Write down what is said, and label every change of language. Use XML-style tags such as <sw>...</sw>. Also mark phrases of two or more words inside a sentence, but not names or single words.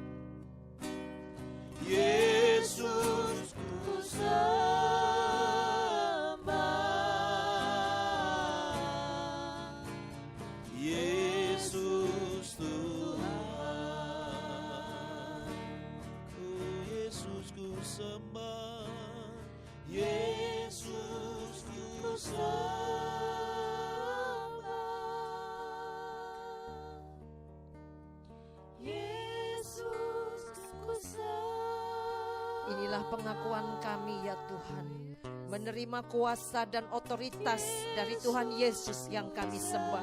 <id>Yesus ku sembah, Yesus Tuhan, Yesus ku sembah, Yesus ku sembah. Inilah pengakuan kami ya Tuhan, menerima kuasa dan otoritas dari Tuhan Yesus yang kami sembah.</id>